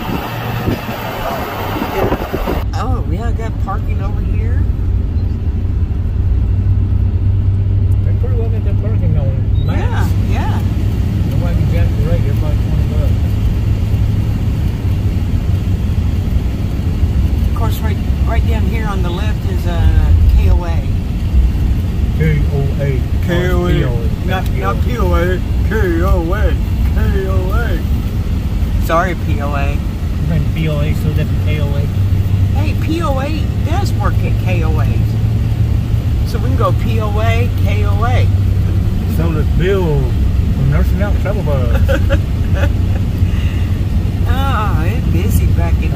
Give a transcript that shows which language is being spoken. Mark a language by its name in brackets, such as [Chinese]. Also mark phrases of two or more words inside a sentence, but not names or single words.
[English] Oh, yeah, I got parking over here. They pretty well got that parking going. Yeah, yeah. Nobody can jack the rate. Everybody's $20. Of course, right down here on the left is KOA. KOA. KOA. Not POA. KOA. KOA. Sorry, POA. You think POA so different KOA? Hey, POA does work at KOA. So we can go POA, KOA. So does Bill from Nursing Out Travel Bus. Oh, it's busy back in